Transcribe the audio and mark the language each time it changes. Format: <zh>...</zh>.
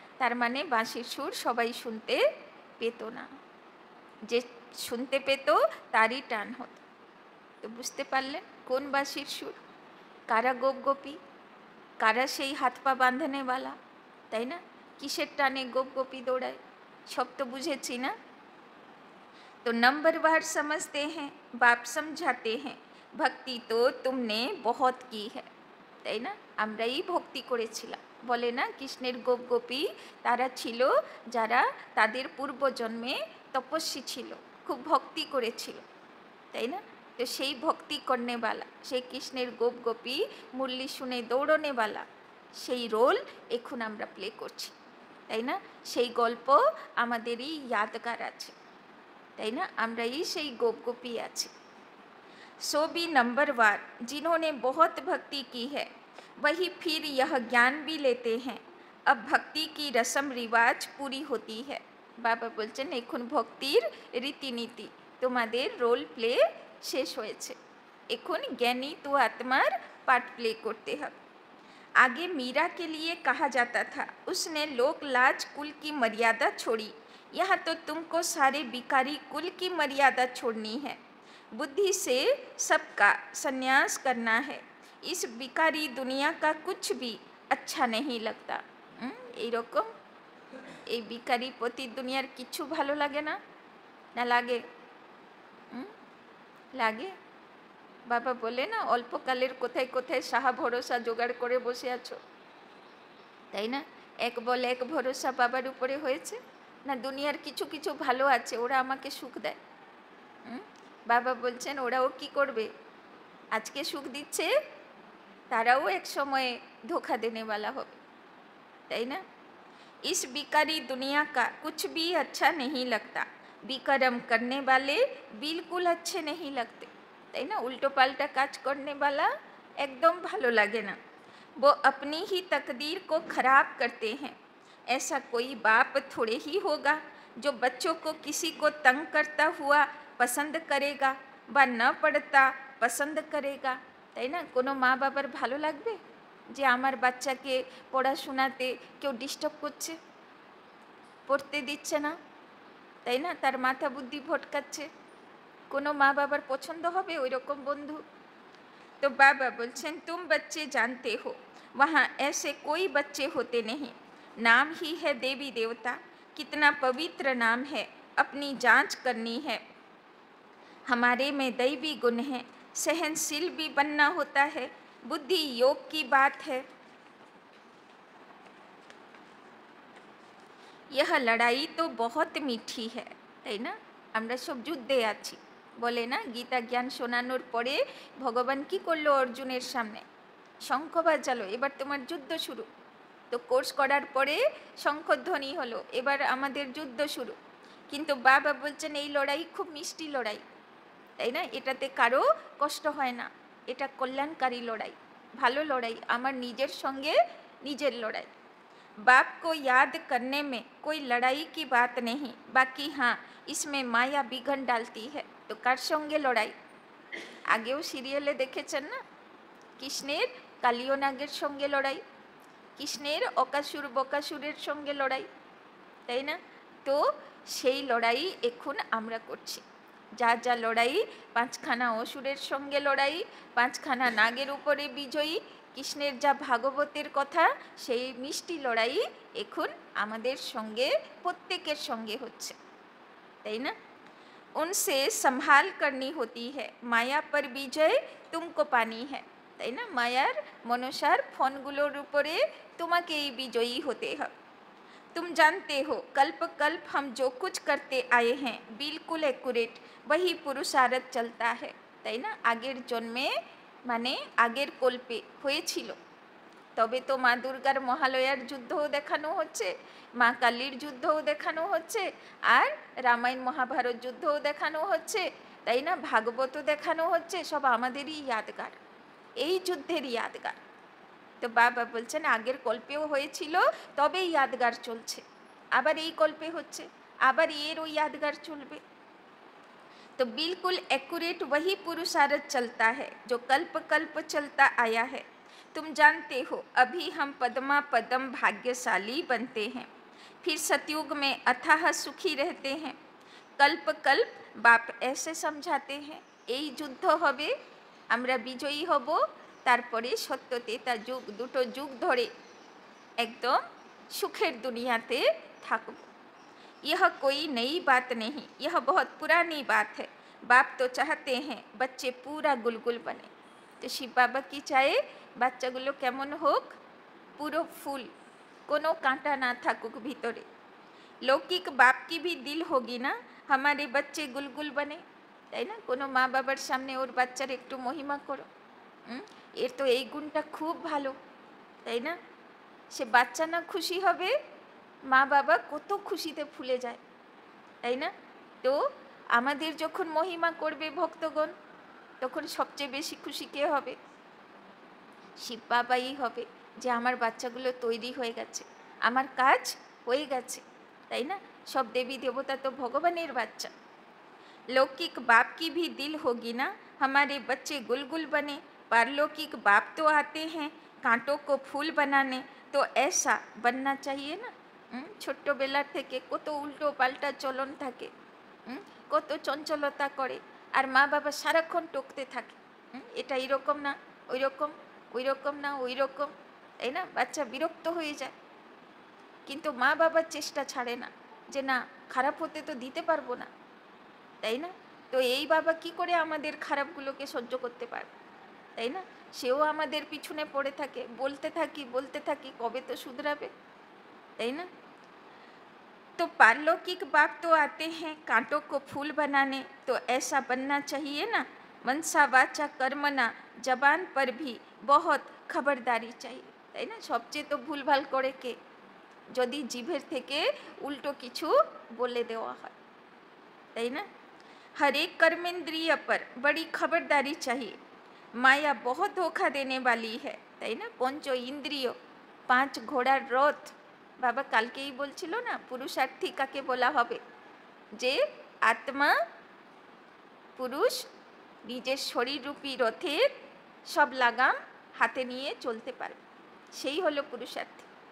<bn>তার মানে বাঁশির সুর সবাই শুনতে পেত না, যে শুনতে পেত তারই টান হতো। তো বুঝতে পারলেন কোন বাঁশির সুর, কারা গোপ গোপী, কারা সেই হাত পা বাঁধানেওয়ালা, তাই না? কিসের টানে গোপ গোপী দৌড়ায়, সব তো বুঝেছি না।</bn> <hi>तो नंबरवार समझते हैं, बाप समझाते हैं, भक्ति तो तुमने बहुत की है,</hi> <bn>তাই না? আমরাই ভক্তি করেছিলাম, বলে না কৃষ্ণের গোপ গোপী তারা ছিল যারা তাদের পূর্বজন্মে তপস্বী ছিল, খুব ভক্তি করেছিল, তাই না? তো সেই ভক্তি করনেওয়ালা, সেই কৃষ্ণের গোপ গোপী মুরলি শুনে দৌড়নেওয়ালা, সেই রোল এখন আমরা প্লে করছি, তাই না? সেই গল্প আমাদেরই यादगार আছে, তাই না? আমরাই সেই গোপ গোপী আছি।</bn> <hi>सो भी नंबरवार जिन्होंने बहुत भक्ति की है वही फिर यह ज्ञान भी लेते हैं, अब भक्ति की रस्म रिवाज पूरी होती है।</hi> <bn>বাবা বলছেন এখন ভক্তির রীতিনীতি তোমাদের রোল প্লে শেষ হয়েছে, এখন জ্ঞানী তো আত্মার পার্ট প্লে করতে হবে।</bn> <hi>आगे मीरा के लिए कहा जाता था, उसने लोक लाज कुल की मर्यादा छोड़ी, यहाँ तो तुमको सारे बिकारी कुल की मर्यादा छोड़नी है, बुद्धि से सबका संन्यास करना है, इस बिकारी दुनिया का कुछ भी अच्छा नहीं लगता।</hi> <bn>এই রকম এই বিকারি পতি দুনিয়ার কিছু ভালো লাগে না, না লাগে? লাগে। বাবা বলে না অল্পকালের কোথায় কোথায় সাহা ভরসা জোগাড় করে বসে আছো, তাই না? এক বল এক ভরসা বাবার উপরে হয়েছে না, দুনিয়ার কিছু কিছু ভালো আছে, ওরা আমাকে সুখ দেয়। বাবা বলছেন ওরাও কি করবে, আজকে সুখ দিচ্ছে, তারাও এক সময়ে ধোকা দেনেওয়ালা হবে, তাই না?</bn> <hi>इस बिकारी दुनिया का कुछ भी अच्छा नहीं लगता, विकर्म करने वाले बिल्कुल अच्छे नहीं लगते,</hi> <bn>তাই না?</bn> <hi>उल्टो पाल्टा काज करने वाला एकदम</hi> <bn>ভালো লাগে না,</bn> <hi>वो अपनी ही तकदीर को खराब करते हैं। ऐसा कोई बाप थोड़े ही होगा जो बच्चों को किसी को तंग करता हुआ पसंद करेगा বা न पढ़ता पसंद करेगा,</hi> <bn>তাই না? কোনো মা বাবার ভালো লাগবে যে আমার বাচ্চাকে পড়াশোনাতে কেউ ডিস্টার্ব করছে, পড়তে দিচ্ছে না, তাই না? তার মাথা বুদ্ধি ভটকাচ্ছে, কোনো মা বাবার পছন্দ হবে ওই রকম বন্ধু?</bn> <hi>तो बाबा बोलছেন तुम बच्चे जानते हो वहाँ ऐसे कोई बच्चे होते नहीं, नाम ही है देवी देवता, कितना पवित्र नाम है, अपनी जांच करनी है। हमारे में दैवी गुण है, सहनशील भी बनना होता है, बुद्धि योग की बात है। यह लड़ाई तो बहुत मीठी है,</hi> <bn>তাই না? আমরা সব যুদ্ধে আছি, বলে না গীতা জ্ঞান শোনানোর পরে ভগবান কি করলো অর্জুনের সামনে, শঙ্খ বাজালো, এবার তোমার যুদ্ধ শুরু। তো কোর্স করার পরে শঙ্খধ্বনি হলো, এবার আমাদের যুদ্ধ শুরু। কিন্তু বাবা বলছেন এই লড়াই খুব মিষ্টি লড়াই, তাই না, এটাতে কারো কষ্ট হয় না, এটা কল্যাণকারী লড়াই, ভালো লড়াই, আমার নিজের সঙ্গে নিজের লড়াই।</bn> <hi>बाप को याद करने में कोई लड़ाई की बात नहीं, बाकी हाँ इसमें माया बिघन डालती है। तो कार संगे लड़ाई</hi> <bn>আগেও সিরিয়ালে দেখেছেন না, কৃষ্ণের কালিয় নাগের সঙ্গে লড়াই, কৃষ্ণের অকাসুর বকাসুরের সঙ্গে লড়াই, তাই না। তো সেই লড়াই এখন আমরা করছি, যা যা লড়াই, পাঁচখানা অসুরের সঙ্গে লড়াই, পাঁচখানা নাগের উপরে বিজয়ী, কৃষ্ণের যা ভাগবতের কথা, সেই মিষ্টি লড়াই এখন আমাদের সঙ্গে প্রত্যেকের সঙ্গে হচ্ছে, তাই না।</bn> <hi>उनसे संभाल करनी होती है, माया पर विजय तुमको पानी है,</hi> <bn>তাই না, মায়ার মনসার ফোনগুলোর উপরে তোমাকেই বিজয়ী হতে হবে।</bn> <hi>तुम जानते हो कल्प कल्प हम जो कुछ करते आए हैं बिल्कुल एक्यूरेट वही पुरुषार्थ चलता है,</hi> <bn>তাই না। আগের জন্মে মানে আগের কল্পে হয়েছিল, তবে তো মা দুর্গার মহালয়ার যুদ্ধও দেখানো হচ্ছে, মা কালীর যুদ্ধও দেখানো হচ্ছে, আর রামায়ণ মহাভারত যুদ্ধও দেখানো হচ্ছে, তাই না, ভাগবতও দেখানো হচ্ছে, সব আমাদেরই ইয়াদগার, এই যুদ্ধেরই ইয়াদগার। তো বাবা বলছেন আগের কল্পেও হয়েছিল, তবে ইয়াদগার চলছে, আবার এই কল্পে হচ্ছে, আবার এর ওই यादगार चलবে।</bn> <hi>तो बिल्कुल एक्यूरेट वही पुरुषार्थ चलता है जो कल्प कल्प चलता आया है। तुम जानते हो अभी हम पद्मा पदम भाग्यशाली बनते हैं, फिर सतयुग में अथाह सुखी रहते हैं। कल्प कल्प बाप ऐसे समझाते हैं</hi> <bn>এই যুদ্ধ হবে, আমরা বিজয়ী হব, তারপরে সত্যতেতা যুগ, দুটো যুগ ধরে একদম সুখের দুনিয়াতে থাকব।</bn> <hi>यह कोई नई बात नहीं, यह बहुत पुरानी बात है। बाप तो चाहते हैं बच्चे पूरा गुलगुल बने। तो शिव बाबा की चाहे</hi> <bn>বাচ্চাগুলো কেমন হোক, পুরো ফুল, কোনো কাঁটা না থাকুক ভিতরে। লৌকিক বাপ কি</bn> <hi>भी दिल होगी ना हमारे बच्चे गुलगुल बने,</hi> <bn>তাই না, কোনো মা বাবার সামনে ওর বাচ্চার একটু মহিমা করো, এর তো এই গুণটা খুব ভালো, তাই না, সে বাচ্চা না খুশি হবে, মা বাবা কত খুশিতে ফুলে যায়, তাই না। তো আমাদের যখন মহিমা করবে ভক্তগণ, তখন সবচেয়ে বেশি খুশি কে হবে, শিব বাবাই হবে, যে আমার বাচ্চাগুলো তৈরি হয়ে গেছে, আমার কাজ হয়ে গেছে, তাই না। সব দেবী দেবতা তো ভগবানের বাচ্চা।</bn> <hi>लौकिक बाप की भी दिल होगी ना हमारे बच्चे गुलगुल बने, पारलौकिक बाप तो आते हैं कांटों को फूल बनाने, तो ऐसा बनना चाहिए ना।</hi> <bn>ছোট্টবেলার থেকে কত উল্টো পাল্টা চলন থাকে, কত চঞ্চলতা করে, আর মা বাবা সারাক্ষণ টকতে থাকে, এটা এইরকম না ওই রকম, ওই রকম না ওই রকম, তাই না, বাচ্চা বিরক্ত হয়ে যায়, কিন্তু মা বাবার চেষ্টা ছাড়ে না যে না খারাপ হতে তো দিতে পারবো না, তাই না। তো এই বাবা কি করে আমাদের খারাপগুলোকে সহ্য করতে পারে, তাই না, সেও আমাদের পিছনে পড়ে থাকে, বলতে থাকি কবে তো শুধরাবে, তাই না।</bn> <hi>तो पारलौकिक बाप तो आते हैं कांटों को फूल बनाने, तो ऐसा बनना चाहिए ना। मनसा वाचा कर्मना जबान पर भी बहुत खबरदारी चाहिए,</hi> <bn>তাই না, সবচেয়ে তো ভুলভাল করে কে, যদি জিভের থেকে উল্টো কিছু বলে দেওয়া হয়, তাই না।</bn> <hi>हर एक कर्मेंद्रिय पर बड़ी खबरदारी चाहिए, माया बहुत धोखा देने वाली है,</hi> <bn>তাই না। পঞ্চ ইন্দ্রিয়, 5 ঘোড়ার রথ, বাবা কালকেই বলছিল না পুরুষার্থী কাকে বলা হবে, যে আত্মা পুরুষ নিজের শরীররূপী রথের সব লাগাম হাতে নিয়ে চলতে পারবে, সেই হলো পুরুষার্থী।</bn>